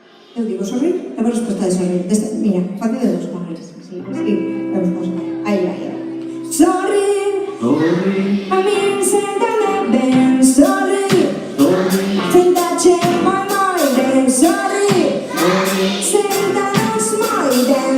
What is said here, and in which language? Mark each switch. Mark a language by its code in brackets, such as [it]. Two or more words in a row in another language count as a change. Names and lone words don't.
[gl] Eu digo sorrir, e a resposta de sorrir. Mira, fácil de dos maneiras. Así, vamos. Aí. Sorry, a min séntame ben. [en] Sorry, think that change my mind. And sorry, [gl] séntanos moi ben.